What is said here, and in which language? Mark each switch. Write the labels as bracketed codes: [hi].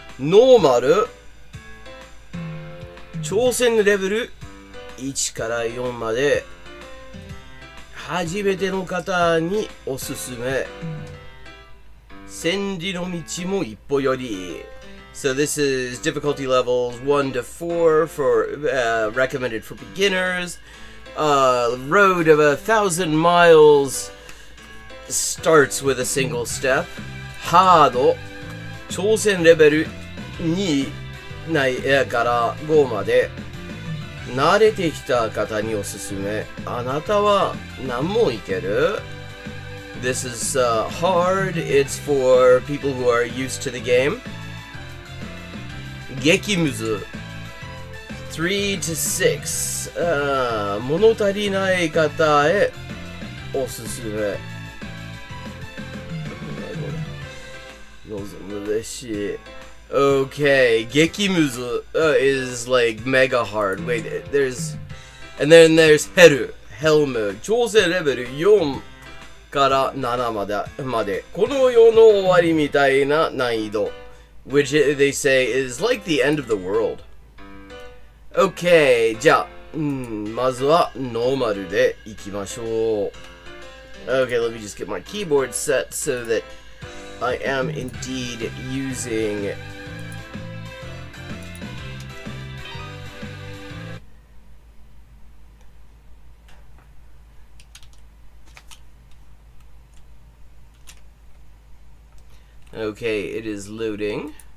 [ja] Normal, 挑戦レベル1から4まで初めての方におすすめ。千里の道も一歩より。 [en] So this is difficulty levels 1 to 4 for recommended for beginners. Road of 1,000 miles starts with a single step. [ja] Hard 挑戦レベル2から5まで慣れてきた方におすすめ。あなたは何問いける？ [en] This is hard. It's for people who are used to the game. [ja] 激ムズ3 to 6、物足りない方へおすすめ。嬉しい。 [en] Okay, 激ムズ、is like mega hard. Wait, and then there's ヘルmode. [ja] 挑戦レベル4から7まで。この世の終わりみたいな難易度。 [en] Which they say is like the end of the world. [ja] Okay, じゃあ、まずはノーマルでいきましょう。 [en] Okay, let me just get my keyboard set so that I am indeed using Okay, it is loading.